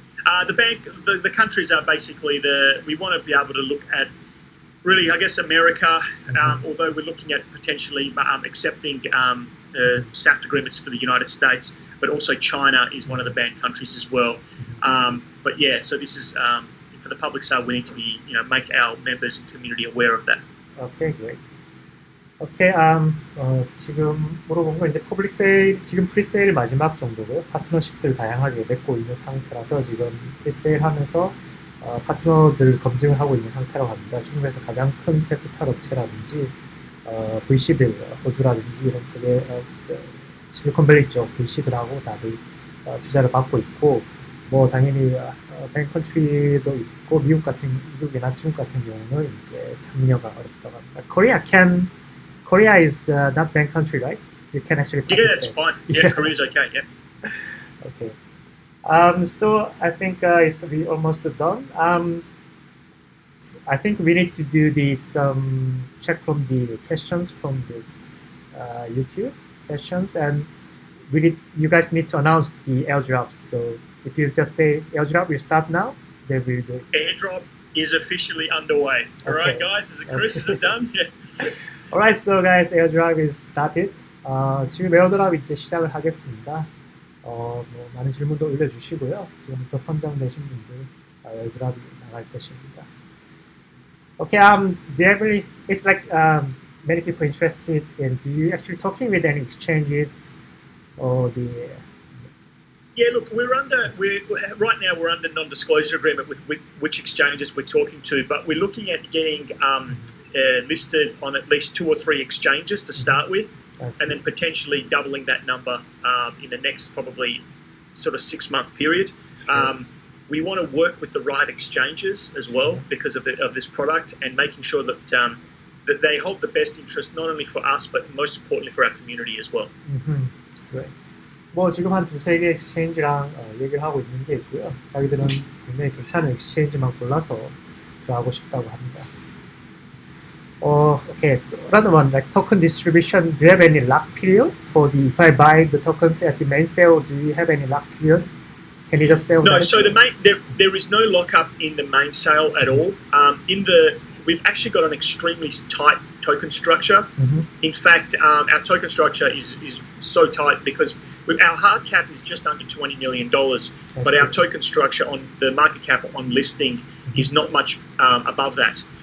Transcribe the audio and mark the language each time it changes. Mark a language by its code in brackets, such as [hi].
[en] The countries are basically we want to be able to look at really, I guess, America, although we're looking at potentially accepting SAFT agreements for the United States, but also China is one of the banned countries as well. But yeah, so this is for the public sale. We need to be, make our members and community aware of that. Okay, great. [ko] Okay, 지금 물어본 건 이제 퍼블릭 세일, 지금 프리세일 마지막 정도고요. 파트너십들 다양하게 맺고 있는 상태라서 지금 프리세일 하면서 파트너들 검증을 하고 있는 상태라고 합니다. 중국에서 가장 큰 캐피탈 업체라든지 VC들, 호주라든지 이런 쪽에 실리콘밸리 쪽 VC들하고 다들 투자를 받고 있고, 뭐 당연히 뱅컨트리도 있고 미국이나 중국 같은 경우는 이제 참여가 어렵다고 합니다. [en] Korea is not bank country, right? You can actually Yeah, that's participate. fine. Yeah, Korea's okay. Yeah. Okay. So I think we almost done. I think we need to do this check from the questions from this YouTube questions, and you guys need to announce the airdrops. So if you just say airdrop will start now, then we'll do it. Airdrop is officially underway. All right, guys. Is it done? Yeah. Alright, so guys, airdrop is started. [ko] 지금 에어드랍 이제 시작을 하겠습니다. 뭐 많은 질문도 올려주시고요. 지금부터 선정되신 분들 에어드랍이 나갈 것입니다. [en] Okay, do you really? It's like many people interested in. Do you actually talking with any exchanges or the? Yeah, look, right now we're under non-disclosure agreement with which exchanges we're talking to, but we're looking at getting listed on at least 2 or 3 exchanges to start with, and then potentially doubling that number in the next probably sort of 6-month period. We want to work with the right exchanges as well because of this product, and making sure that that they hold the best interest not only for us but most importantly for our community as well. Great. [ko] 뭐 지금 한 2-3개 엑스체인지랑 얘기를 하고 있는 게 있고요. 자기들은 굉장히 괜찮은 엑스체인지만 골라서 들어가고 싶다고 합니다. [en] Okay, so another one, like token distribution. Do you have any lock period for the? If I buy the tokens at the main sale, do you have any lock period? Can you just sell? No, so there is no lockup in the main sale at all. We've actually got an extremely tight token structure. In fact, our token structure is so tight because our hard cap is just under $20 million, but our token structure on the market cap on listing is not much above that.